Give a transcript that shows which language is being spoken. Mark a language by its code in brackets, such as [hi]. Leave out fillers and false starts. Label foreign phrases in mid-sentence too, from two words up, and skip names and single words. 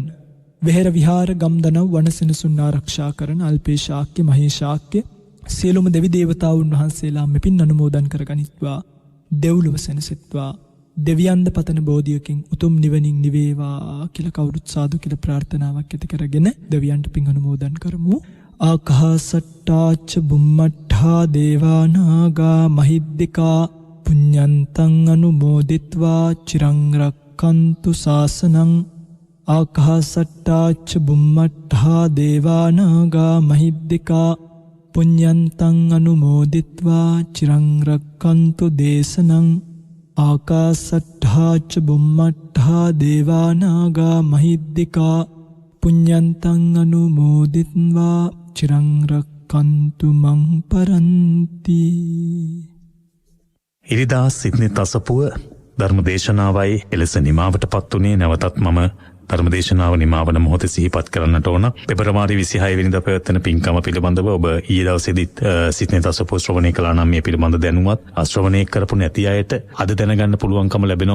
[si] වෙහෙර විහාර ගම්දනව් වනසෙනසුන් ආරක්ෂා කරන අල්පේශාක්‍ය මහේශාක්‍ය සියලුම දෙවි දේවතාවුන් වහන්සේලා මෙපින් අනුමෝදන් කරගනිත්වා. දෙව්ලොව සැනසෙත්වා. දෙවියන්ද පතන බෝධියකින් උතුම් නිවනින් නිවේවා කියලා කවුරුත් සාදු කියලා ප්‍රාර්ථනාවක් ඇති කරගෙන දෙවියන්ට පින් අනුමෝදන් කරමු. [pi] ආකාසට්ටාච බුම්මට්ඨා දේවා නාග මහිද්దికා පුඤ්ඤන්තං අනුමෝදිත්වා චිරං රක්ඛන්තු ශාසනං. ආකාසට්ටාච බුම්මට්ඨා දේවා නාග මහිද්దికා පුඤ්ඤන්තං අනුමෝදිත්වා චිරං රක්ඛන්තු දේශනං. ආකාසට්ඨාච බුම්මට්ඨා දේවා නාග මහිද්దికා පුඤ්ඤන්තං අනුමෝදිත්වා චිරං රක්ඛන්තු මං පරන්ති. [si] ඉරිදා සිද්නි තසපුව ධර්මදේශනාවයි එලෙස නිමාවටපත් උනේ. නැවතත් මම ධර්මදේශනාව නිමාවන මොහොතේ සිහිපත් කරන්නට ඕන. පෙබරවාරි 26 වෙනිදා පැවැත්වෙන පින්කම පිළිබඳව ඔබ ඊයේ දවසේදීත් සිද්නි තසපුව ශ්‍රවණය කළා නම් මේ පිළිබඳ දැනුවත් ශ්‍රවණය කරපු නැති අයට අද දැනගන්න පුළුවන්කම ලැබෙනවා.